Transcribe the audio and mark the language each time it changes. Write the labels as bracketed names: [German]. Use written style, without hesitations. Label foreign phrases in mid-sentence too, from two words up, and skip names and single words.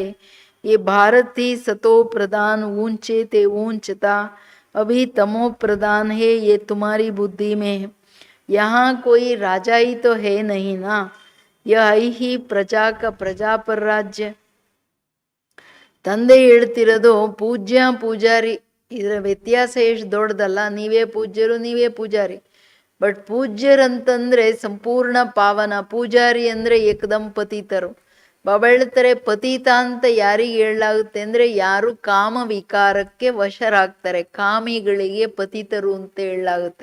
[Hindi] ये भारत ही सतो प्रधान ऊंचे ते ऊंचता, अभी तमो प्रधान है, ये तुम्हारी बुद्धि में है. यहाँ कोई राजा ही तो है नहीं ना, यह है ही प्रजा का प्रजा पर राज्य. [Kannada] ತಂದೆ ಹೇಳ್ತಿರೋದು ಪೂಜ್ಯ ಪೂಜಾರಿ, ಇದರ ವ್ಯತ್ಯಾಸ ಎಷ್ಟು ದೊಡ್ಡದಲ್ಲ. ನೀವೇ ಪೂಜ್ಯರು, ನೀವೇ ಪೂಜಾರಿ. ಬಟ್ ಪೂಜ್ಯರಂತಂದ್ರೆ ಸಂಪೂರ್ಣ ಪಾವನ, ಪೂಜಾರಿ ಅಂದರೆ ಏಕದಂ ಪತಿತರು. ಬಾಬಾ ಹೇಳ್ತಾರೆ ಪತಿತ ಅಂತ ಯಾರಿಗೆ ಹೇಳಲಾಗುತ್ತೆ ಅಂದರೆ ಯಾರು ಕಾಮ ವಿಕಾರಕ್ಕೆ ವಶರಾಗ್ತಾರೆ, ಕಾಮಿಗಳಿಗೆ ಪತಿತರು ಅಂತ ಹೇಳಲಾಗುತ್ತೆ.